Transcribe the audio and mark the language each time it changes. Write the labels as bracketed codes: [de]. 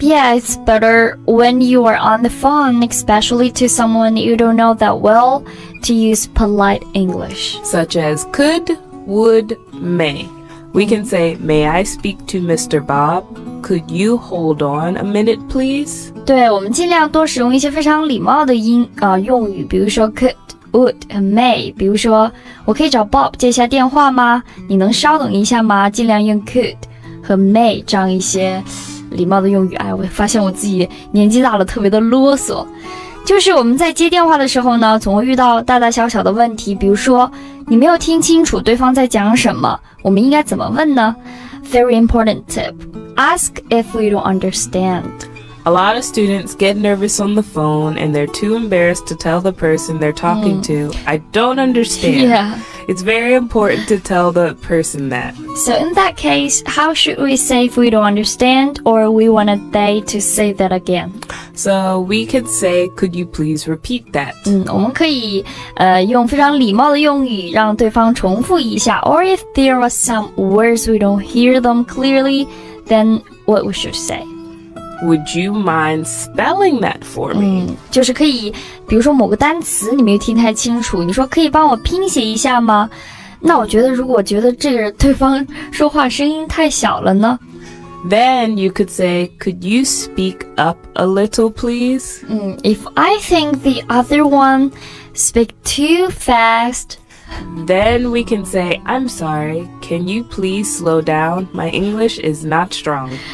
[en] Yeah, it's better when you are on the phone, especially to someone you don't know that well, to use polite English. Such as could, would, may. We can say, may I speak to Mr. Bob? Could you hold on a minute, please? [zh] 对，我们尽量多使用一些非常礼貌的用语，比如说 could、would 和 may。比如说，我可以找 Bob 接一下电话吗？你能稍等一下吗？尽量用 could 和 may 这样一些礼貌的用语。哎，我发现我自己年纪大了，特别的啰嗦。就是我们在接电话的时候呢，总会遇到大大小小的问题，比如说你没有听清楚对方在讲什么，我们应该怎么问呢？ [en] Very important tip. Ask if we don't understand. A lot of students get nervous on the phone and they're too embarrassed to tell the person they're talking to, I don't understand. Yeah. It's very important to tell the person that. So in that case, how should we say if we don't understand or we wanted they to say that again? So we could say, could you please repeat that? [zh] 我们可以用非常礼貌的用语让对方重复一下 [en] Or if there are some words we don't hear them clearly, then what we should say? Would you mind spelling that for me? [zh] 就是可以，比如说某个单词你没有听太清楚，你说可以帮我拼写一下吗？那我觉得如果觉得这个对方说话声音太小了呢？ [en] Then you could say, could you speak up a little, please? If I think the other one speak too fast, then we can say, I'm sorry, can you please slow down? My English is not strong.